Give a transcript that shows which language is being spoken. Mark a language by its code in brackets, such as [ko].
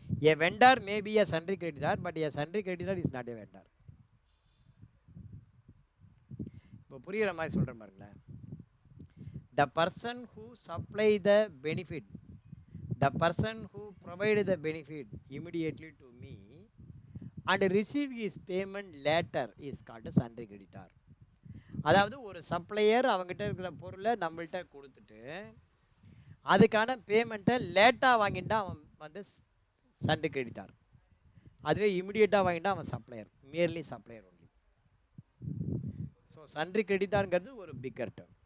[en] A vendor may be a sundry creditor, but a sundry creditor is not a vendor. [ta] இப்போ புரியுற மாதிரி சொல்கிறேன் பாருங்களேன். [en] The person who supply the benefit, the person who provide the benefit immediately to me and receive his payment later is called a sundry creditor. [ta] அதாவது ஒரு supplier அவங்ககிட்ட இருக்கிற பொருளை நம்மள்கிட்ட கொடுத்துட்டு அதுக்கான பேமெண்ட்டை லேட்டாக வாங்கிட்டா அவன் வந்து சன்ட்ரி கிரெடிட்டார். அதுவே இமிடியேட்டாக வாங்கிட்டா அவன் supplier, [en] Merely supplier only. [ta] So sundry கிரெடிட்டாருங்கிறது ஒரு பிக்கர் டேர்ம்.